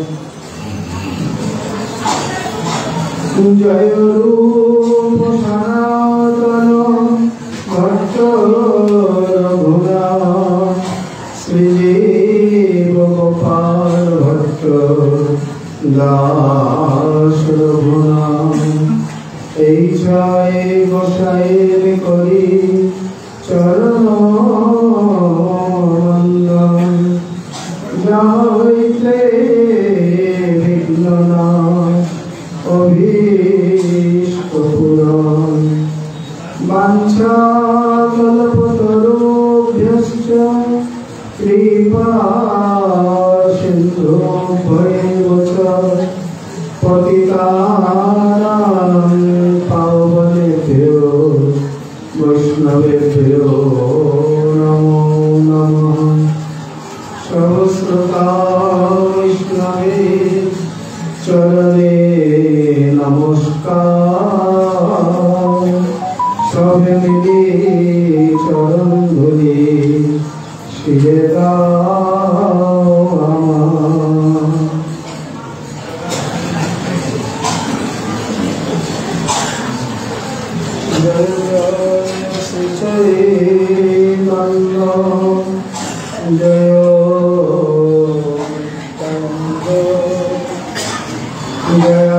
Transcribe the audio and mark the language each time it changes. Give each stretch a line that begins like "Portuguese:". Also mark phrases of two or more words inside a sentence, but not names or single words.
Bangla: जय रूप सनातन भट्ट रघुना श्रीजीव गोपाल भट्ट दास रघुना এই জয় গোসাইয়ের করি চরণ বন্দন যা হইতে বিঘ্ন নাশ অভীষ্ট পূরণ বাঞ্ছা
Sanskrit: কল্পতরুভ্যশ্চ কৃপা সিন্ধুভ্যেব চ পতিতানাং পাবনেভ্यो वैष्णवेभ्यो नमो नमः।
Bangla: সহস্রতা বৈষ্ণবে চরণে নমস্কার সবে মিলে চরণ ধূলি শিরে দাও আমার। जय श्री चैतन्य जय